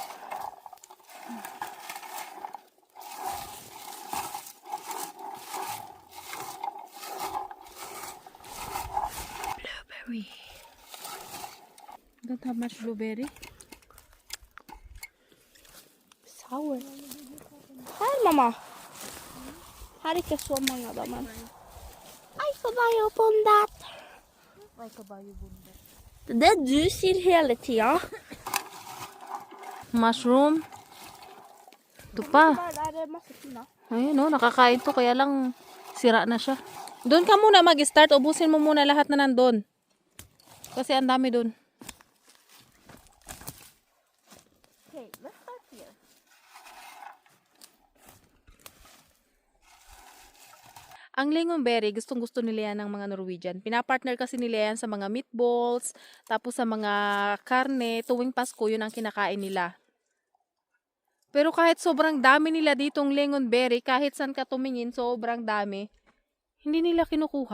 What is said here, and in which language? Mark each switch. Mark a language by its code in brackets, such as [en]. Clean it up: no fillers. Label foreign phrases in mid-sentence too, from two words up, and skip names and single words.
[en] Blueberry. Don't have much blueberry. Sour. Hi, mama. [sv] Här är så många damer. Aj, så var jag på den där. [tl] Ay, kabayo bunda. [sv] Det där du ser hela tiden. [tl] Mushroom. Ito pa. [sv] Där är massa fina. [tl] Ayun o, nakakain to. Kaya lang sira na siya. Doon ka muna mag-start. Ubusin mo muna lahat na nandun. Kasi ang dami doon. [en] Okay, let's start here. [tl] Ang lingonberry, gustong-gusto nila yan ng mga Norwegian. Pinapartner kasi nila yan sa mga meatballs, tapos sa mga karne. Tuwing Pasko, yun ang kinakain nila. Pero kahit sobrang dami nila ditong lingonberry, kahit saan ka tumingin, sobrang dami, hindi nila kinukuha.